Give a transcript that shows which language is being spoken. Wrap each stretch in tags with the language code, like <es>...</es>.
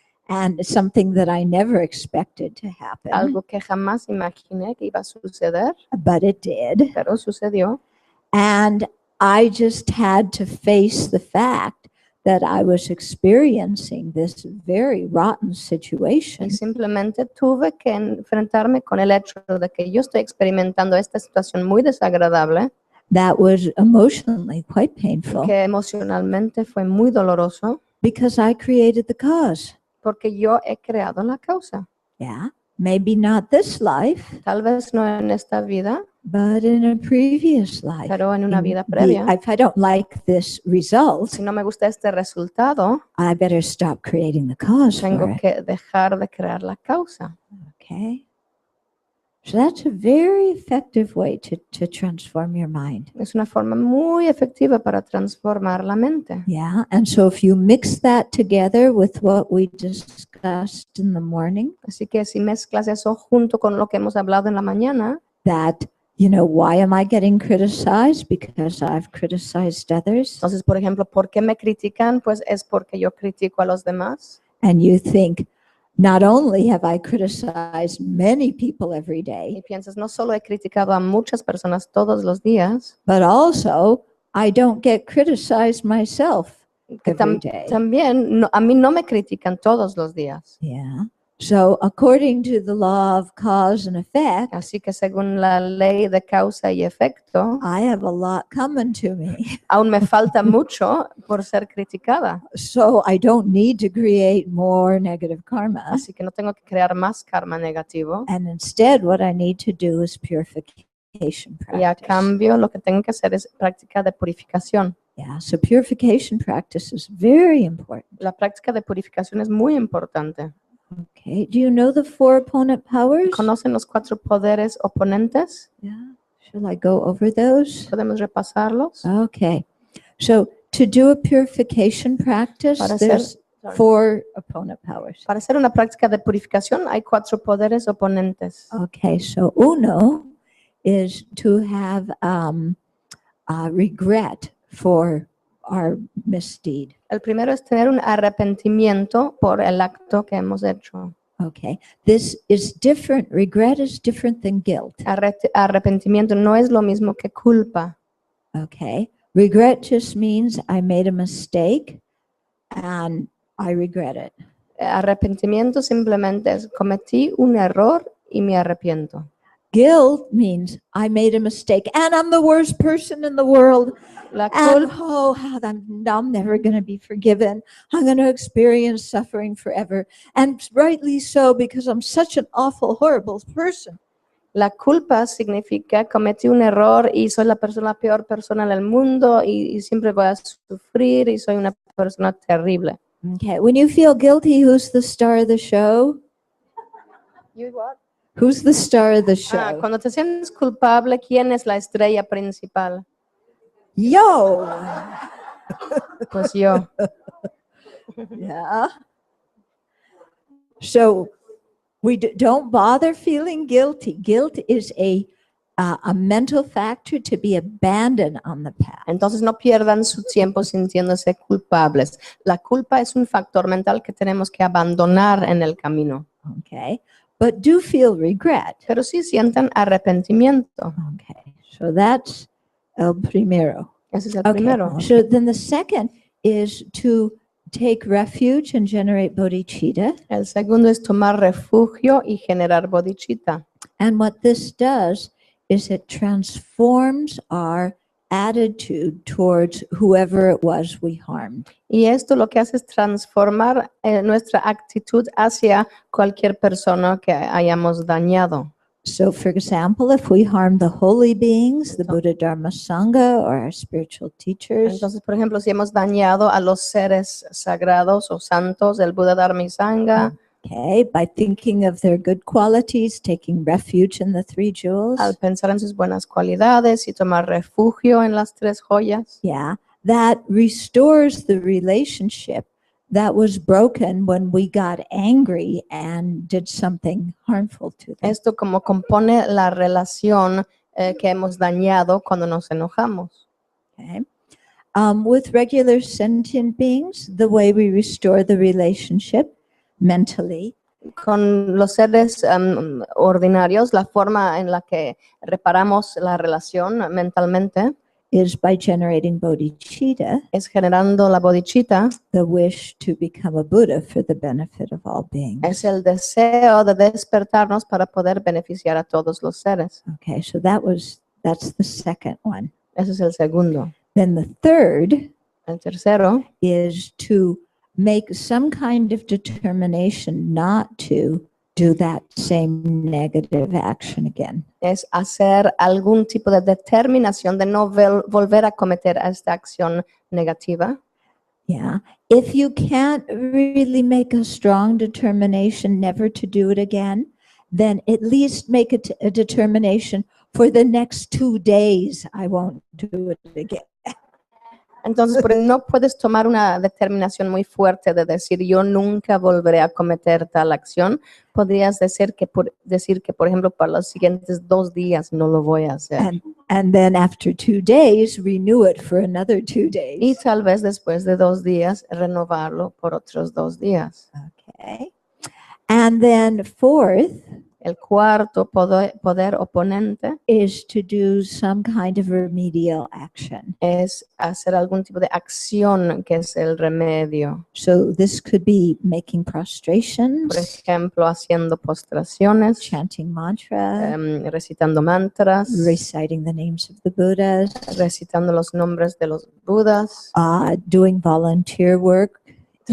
<en>and something that I never expected to happen.</en> <es>algo que jamás imaginé que iba a suceder,</es> <en>But it did.</en> <es>pero sucedió.</es> <en>And I just had to face the fact that I was experiencing this very rotten situation.</en> <es>Y simplemente tuve que enfrentarme con el hecho de que yo estoy experimentando esta situación muy desagradable,</es> <en>That was emotionally quite painful</en> <es>que emocionalmente fue muy doloroso,</es> <en>because I created the cause.</en> <es>porque yo he creado la causa.</es> <en>Yeah, maybe not this life,</en> <es>Tal vez no en esta vida,</es> <en>but in a previous life.</en> <es>pero en una vida</es> <en>The-</en> <es>previa.</es> <en>if I don't like this result,</en> <es>Si no me gusta este resultado,</es> <en>I better stop creating the cause for</en> <es>tengo</es> <en>it.</en> <es>que dejar de crear la causa.</es> <en>Okay. So that's a very effective way to transform your mind.</en> <es>Es una forma muy efectiva para transformar la mente.</es> <en>Yeah. And so if you mix that together with what we discussed in the morning,</en> <es>Así que si mezclas eso junto con lo que hemos hablado en la mañana,</es> <en>that, you know, why am I getting criticized? Because I've criticized others.</en> <es>entonces, por ejemplo, ¿por qué me critican? Pues es porque yo critico a los demás.</es> <en>And you think, not only have I criticized many people every</en> <es>Y</es> <en>day,</en> <es>piensas, no solo he criticado a muchas personas todos los días,</es> <en>but also I don't get criticized myself</en> <es>que</es> <en>every day.</en> <es>también a mí no me critican todos los días.</es> <en>Yeah. So according to the law of cause and effect,</en> <es>Así que según la ley de causa y efecto,</es> <en>I have a lot coming to me.</en> <es>aún me falta mucho por ser criticada.</es> <en>So I don't need to create more negative karma.</en> <es>Así que no tengo que crear más karma negativo.</es> <en>And instead, what I need to do is purification</en> <es>Y a</es> <en>practice.</en> <es>cambio lo que tengo que hacer es práctica de purificación.</es> <en>Yeah, so purification practice is very important.</en> <es>La práctica de purificación es muy importante.</es> <en>Okay, do you know the 4 opponent powers?</en> <es>¿Conocen los 4 poderes oponentes?</es> <en>Yeah, shall I go over those?</en> <es>¿Podemos repasarlos?</es> <en>Okay, so to do a purification practice,</en> <es>Para hacer,</es> <en>there's 4 opponent powers.</en> <es>para hacer una práctica de purificación hay 4 poderes oponentes.</es> <en>Okay, so</en> <es>uno</es> <en>is to have regret for our misdeed.</en> <es>El primero es tener un arrepentimiento por el acto que hemos hecho.</es> <en>Okay, this is different. Regret is different than guilt.</en> <es>Arrepentimiento no es lo mismo que culpa.</es> <en>Okay, regret just means I made a mistake and I regret it.</en> <es>Arrepentimiento simplemente es cometí un error y me arrepiento.</es> <en>Guilt means I made a mistake and I'm the worst person in the world.</en> <es>La</es> <en>And</en> <es>culpa</es> <en>I'm never going to be forgiven. I'm going to experience suffering forever. And rightly so, because I'm such an awful, horrible person.</en> <es>La culpa significa cometí un error y soy la peor persona del mundo y siempre voy a sufrir y soy una persona terrible.</es> <en>Okay, when you feel guilty, who's the star of the show? Who's the star of the show?</en> <es>Cuando te sientes culpable, ¿quién es la estrella principal? Yo! Pues yo.</es> <en>Yeah. So we don't bother feeling guilty. Guilt is a mental factor to be abandoned on the path.</en> <es>Entonces no pierdan su tiempo sintiéndose culpables. La culpa es un factor mental que tenemos que abandonar en el camino.</es> <en>Okay, but do feel regret.</en> <es>Pero sí sientan arrepentimiento.</es> <en>Okay, so that's</en> <es>el primero. Ese es el</es> <en>Okay,</en> <es>primero.</es> <en>so then the second is to take refuge and generate bodhicitta.</en> <es>El segundo es tomar refugio y generar bodhicitta.</es> <en>And what this does is it transforms our attitude towards whoever it was we harmed.</en> <es>Y esto lo que hace es transformar nuestra actitud hacia cualquier persona que hayamos dañado.</es> <en>So, for example, if we harm the holy beings, the Buddha, Dharma, Sangha, or our spiritual teachers,</en> <es>Entonces, por ejemplo, si hemos dañado a los seres sagrados o santos, el Buda, Dharma y Sangha,</es> <en>okay, by thinking of their good qualities, taking refuge in the 3 jewels,</en> <es>al pensar en sus buenas cualidades y tomar refugio en las 3 joyas,</es> <en>yeah, that restores the relationship that was broken when we got angry and did something harmful to them.</en> <es>esto como compone la relación que hemos dañado cuando nos enojamos.</es> <en>Okay. With regular sentient beings, the way we restore the relationship mentally</en> <es>Con los seres ordinarios, la forma en la que reparamos la relación mentalmente</es> <en>is by generating bodhicitta,</en> <es>es generando la bodhicitta,</es> <en>the wish to become a Buddha for the benefit of all beings.</en> <es>es el deseo de despertarnos para poder beneficiar a todos los seres.</es> <en>Okay, so that's the second one.</en> <es>Ese es el segundo.</es> <en>Then the third</en> <es>El tercero</es> <en>is to make some kind of determination not to do that same negative action again.</en> <es>es hacer algún tipo de determinación de no volver a cometer esta acción negativa.</es> <en>Yeah. If you can't really make a strong determination never to do it again, then at least make a determination for the next 2 days, I won't do it again.</en> <es>Entonces, pero no puedes tomar una determinación muy fuerte de decir yo nunca volveré a cometer tal acción. Podrías decir que, por ejemplo, para los siguientes 2 días no lo voy a hacer.</es> <en>And then after 2 days, renew it for another 2 days.</en> <es>Y tal vez después de 2 días renovarlo por otros 2 días.</es> <en>Okay. And then fourth</en> <es>El cuarto poder oponente</es> <en>is to do some kind of remedial action.</en> <es>es hacer algún tipo de acción que es el remedio.</es> <en>So this could be making</en> <es>Por</es> <en>prostrations,</en> <es>ejemplo, haciendo postraciones,</es> <en>chanting mantra,</en> <es>recitando mantras,</es> <en>reciting the names of the Buddhas,</en> <es>recitando los nombres de los budas,</es> <en>doing volunteer work in the</en>